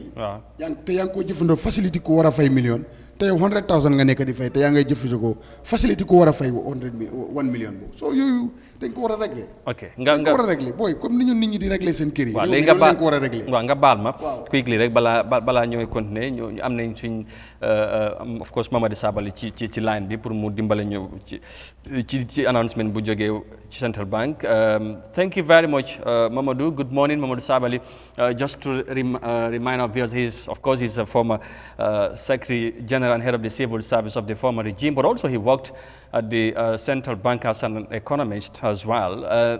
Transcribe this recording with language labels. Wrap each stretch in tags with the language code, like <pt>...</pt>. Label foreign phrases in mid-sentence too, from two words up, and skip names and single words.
<wo>waaw yaa ngi koo jëfandikoo facilité ku war a fay million te yow 100,000 nga nekk di fay te yaa ngay jëfandikoo facilité ku war a fay 1 million boobu soo yooyu dañ ko war a régler. ok dañ ko war a régler booy comme ni ñun nit ñi di régler seen kër yi. waaw léegi nga ko war a régler. waaw nga baal ma. quickly rek balaa ñooy continuer ñu am nañ suñ</wo> <en>of course</en> <wo>Mamadou Sabally ci line bi pour mu dimbale ñu ci announcement bu jógee ci Central Bank.</wo> <en>Thank you very much Mamadou. Good morning Mamadou Sabally. Just to remind our viewers, he's a former Secretary General General and head of the civil service of the former regime, but also he worked at the central bank as an economist as well.</en>